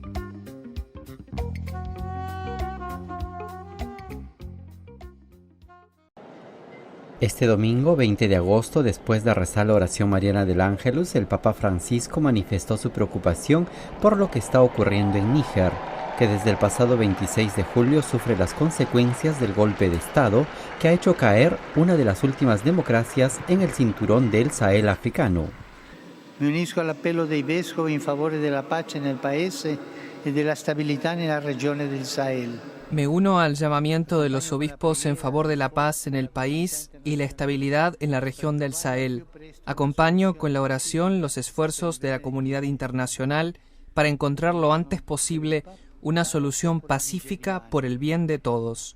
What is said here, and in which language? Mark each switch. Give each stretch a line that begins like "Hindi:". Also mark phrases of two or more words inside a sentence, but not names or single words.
Spanish: Este domingo, 20 de agosto, después de rezar la oración mariana del Ángelus, el Papa Francisco manifestó su preocupación por lo que está ocurriendo en Níger, que desde el pasado 26 de julio sufre las consecuencias del golpe de Estado que ha hecho caer una de las últimas democracias en el cinturón del Sahel africano.
Italian: Me unisco all'appello dei vescovi in favore della pace nel paese e della stabilità nella regione del Sahel.
Spanish: Me uno al llamamiento de los obispos en favor de la paz en el país y la estabilidad en la región del Sahel. Acompaño con la oración los esfuerzos de la comunidad internacional para encontrar lo antes posible una solución pacífica por el bien de todos.